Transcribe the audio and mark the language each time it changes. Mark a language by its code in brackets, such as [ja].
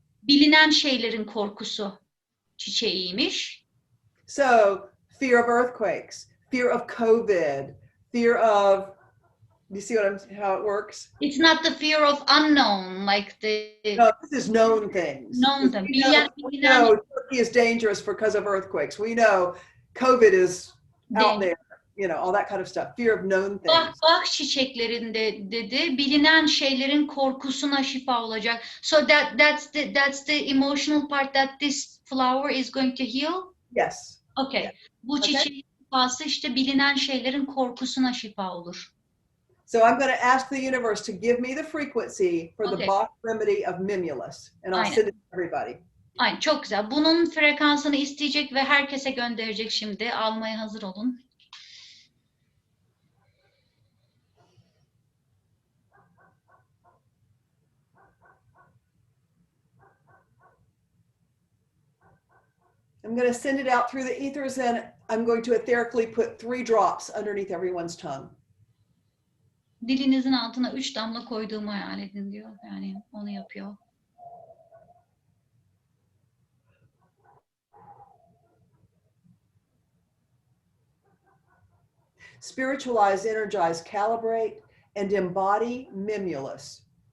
[tr] Bilinen şeylerin korkusu çiçeğiymiş. [en] So, fear of earthquakes, fear of COVID, fear of, you see how it works? It's not the fear of unknown, like the... No, this is known things. Known things. We know Turkey is dangerous because of earthquakes. We know COVID is out there, you know, all that kind of stuff. Fear of known things. [tr] Bak çiçeklerinde dedi, bilinen şeylerin korkusuna şifa olacak. [en] So that's the emotional part that this flower is going to heal? Yes. Okay. Yeah. [tr] Bu çiçeğin şifası işte bilinen şeylerin korkusuna şifa olur. [en] So I'm going to ask the universe to give me the frequency for the Bach remedy of mimulus. And I'll send it to everybody. [tr] Aynen, çok güzel. Bunun frekansını isteyecek ve herkese gönderecek şimdi. Almaya hazır olun. [en] I'm going to send it out through the ethers and I'm going to etherically put 3 drops underneath everyone's tongue. [tr] Dilinizin altına 3 damla koyduğumu hayal edin diyor. Yani onu yapıyor. [en] Spiritualize, energize, calibrate, and embody mimulus.